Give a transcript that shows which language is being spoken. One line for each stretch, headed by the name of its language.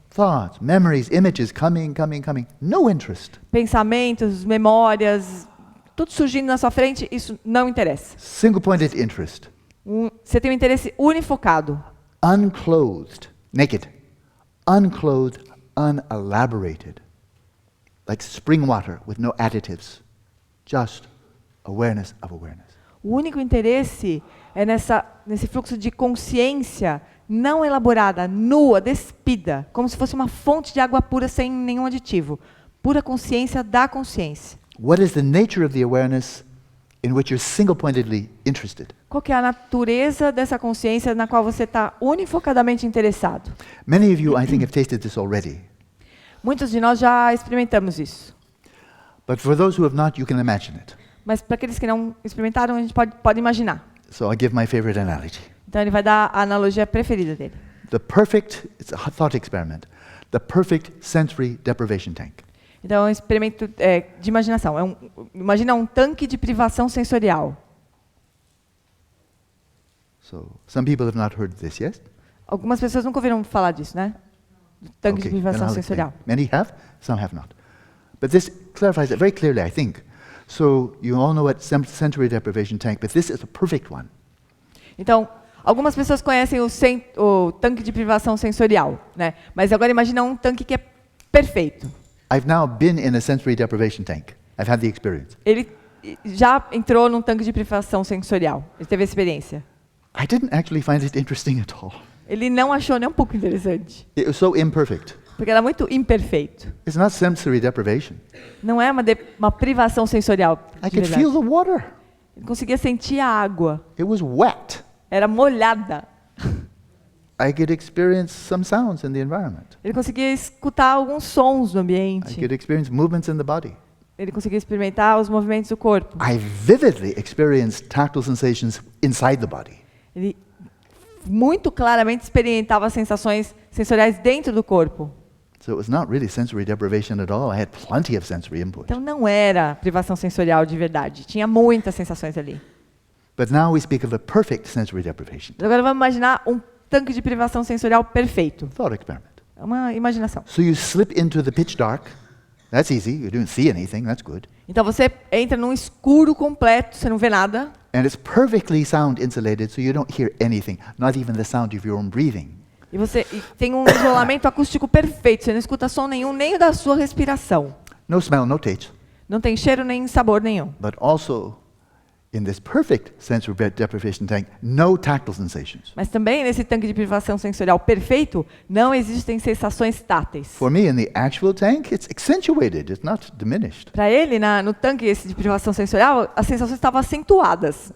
English: Thoughts, memories, images coming. No interest.
Portuguese: Pensamentos, memórias, tudo surgindo na sua frente, isso não interessa.
English: Single-pointed interest.
Portuguese: Você tem um interesse unifocado.
English: Unclothed, naked. Unclothed, unelaborated. Like spring water with no additives. Just awareness of awareness.
Portuguese: O único interesse é nesse fluxo de consciência não elaborada, nua, despida, como se fosse uma fonte de água pura sem nenhum aditivo. Pura consciência da consciência.
English: What is the nature of the awareness in which you're single-pointedly interested?
Portuguese: Qual que é a natureza dessa consciência na qual você está unifocadamente interessado?
English: Many of you, I think, have tasted this already.
Portuguese: Muitos de nós já experimentamos isso.
English: But for those who have not, you can imagine it.
Portuguese: Mas para aqueles que não experimentaram, a gente pode imaginar.
English: So I'll give my favorite analogy.
Portuguese: Então ele vai dar a analogia preferida dele.
English: It's a thought experiment. The perfect sensory deprivation tank.
Portuguese: Então é um experimento de imaginação. Imagina um tanque de privação sensorial.
English: So some people have not heard this, yes?
Portuguese: Algumas pessoas nunca ouviram falar disso, né? Do tanque de privação sensorial.
English: Many have, some have not. But this clarifies it very clearly, I think. So you all know what sensory deprivation tank, but this is a perfect one.
Portuguese: Então, algumas pessoas conhecem o tanque de privação sensorial, né? Mas agora imagina um tanque que é perfeito.
English: I've now been in a sensory deprivation tank. I've had the experience.
Portuguese: Ele já entrou num tanque de privação sensorial. Ele teve a experiência.
English: I didn't actually find it interesting at all.
Portuguese: Ele não achou nem um pouco interessante.
English: It was so imperfect.
Portuguese: Porque era muito imperfeito.
English: It's not sensory deprivation.
Portuguese: Não é uma privação sensorial.
English: I could feel the water.
Portuguese: Ele conseguia sentir a água.
English: It was wet.
Portuguese: Era molhada.
English: I could experience some sounds in the environment.
Portuguese: Ele conseguia escutar alguns sons no
English: I
Portuguese: ambiente.
English: could experience movements in the body.
Portuguese: Ele conseguia experimentar os movimentos do corpo.
English: I vividly experienced tactile sensations inside the body.
Portuguese: Ele muito claramente experimentava sensações sensoriais dentro do corpo.
English: So it was not really sensory deprivation at all. I had plenty of sensory input.
Portuguese: Então não era privação sensorial de verdade. Tinha muitas sensações ali.
English: But now we speak of a perfect sensory deprivation.
Portuguese: Agora vamos imaginar um tanque de privação sensorial perfeito.
English: Thought experiment.
Portuguese: É uma imaginação.
English: So you slip into the pitch dark. That's easy. You don't see anything. That's good.
Portuguese: Então você entra num escuro completo, você não vê nada.
English: And it's perfectly sound insulated, so you don't hear anything, not even the sound of your own breathing.
Portuguese: E tem um isolamento acústico perfeito. Você não escuta som nenhum, nem o da sua respiração.
English: No smell, no taste.
Portuguese: Não tem cheiro nem sabor nenhum.
English: But also, in this perfect sensory deprivation tank, no tactile sensations.
Portuguese: Mas também nesse tanque de privação sensorial perfeito, não existem sensações táteis.
English: For me, in the actual tank, it's accentuated. It's not diminished.
Portuguese: Para ele, no tanque esse de privação sensorial, as sensações estavam acentuadas.